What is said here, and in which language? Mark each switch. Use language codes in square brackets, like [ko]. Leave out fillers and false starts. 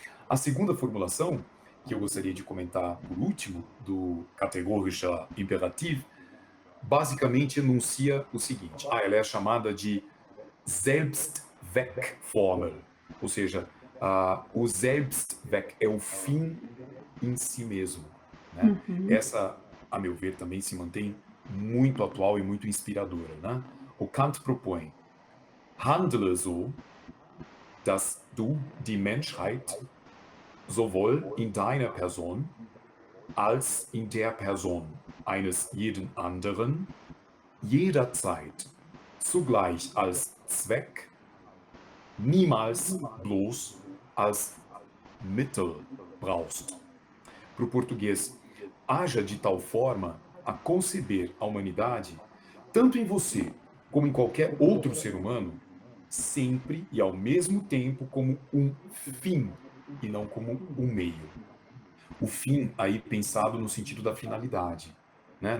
[pt] A segunda formulação, que eu gostaria de comentar por último, do Kategorischer Imperativ, basicamente enuncia o seguinte: ela é chamada de Selbstzweckformel, ou seja, o Selbstzweck é o fim em si mesmo, né? Uhum. Essa, a meu ver, também se mantém muito atual e muito inspiradora, né? O Kant propõe: [de] handle so, dass du die Menschheit sowohl in deiner Person als in der Person eines jeden anderen jederzeit zugleich als Zweck, niemals bloß als Mittel brauchst. [pt] Para o português, haja de tal forma a conceber a humanidade, tanto em você como em qualquer outro ser humano, sempre e ao mesmo tempo como um fim e não como um meio. O fim aí pensado no sentido da finalidade, né?